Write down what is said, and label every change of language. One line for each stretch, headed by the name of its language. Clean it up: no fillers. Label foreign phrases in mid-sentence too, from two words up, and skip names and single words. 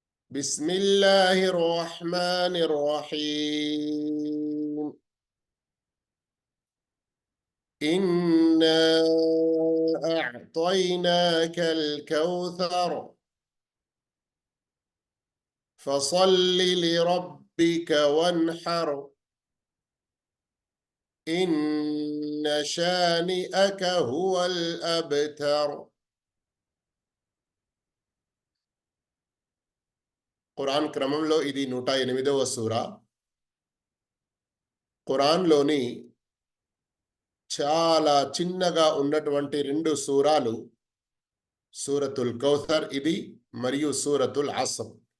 Arabic: بسم الله الرحمن الرحيم إنا أعطيناك الكوثر فصل لربك وانحر إن شانئك هو الأبتر.
Telugu: ఖురాన్ క్రమంలో ఇది 108వ సూర. ఖురాన్లోని చాలా చిన్నగా ఉన్నటువంటి రెండు సూరాలు సూరతుల్ కౌసర్ ఇది మరియు సూరతుల్ అస్ర్.